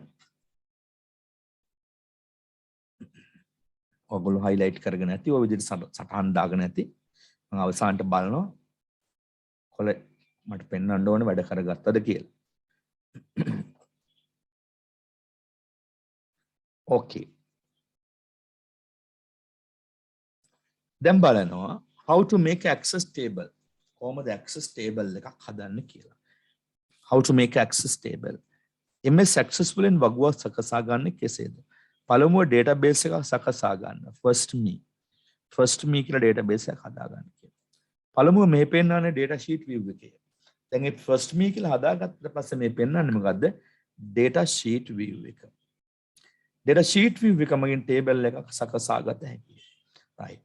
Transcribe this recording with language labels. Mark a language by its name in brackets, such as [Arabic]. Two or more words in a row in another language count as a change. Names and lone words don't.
[Sinhala] ඔයගොල්ලෝ highlight කරගෙන ඇති ඔය විදිහට සටහන් දාගෙන ඇති. මම අවසානට බලනවා කොල මට පෙන්වන්න ඕනේ වැඩ කරගත්තද කියලා. ඕකේ. දැන් බලනවා [English] how to make access table. [Sinhala] කොහොමද [English] access table [Sinhala] එකක් හදන්නේ කියලා. [English] how to make access table. [Sinhala] MS Access වලින් වගුවක් සකසා ගන්න කෙසේද? පළමුව database එකක් සකසා ගන්න. first me කියලා database එකක් හදා ගන්න කියලා. පළමුව මේ පෙන්වන්නේ [English] data sheet view [Sinhala] එකේ. දැන් මේ first me කියලා හදාගත්තට පස්සේ මේ පෙන්වන්නේ මොකද්ද? [English] data sheet view [Sinhala] එක. [English] data sheet view [Sinhala] එක මගින් table එකක් සකසා ගත හැකියි. right.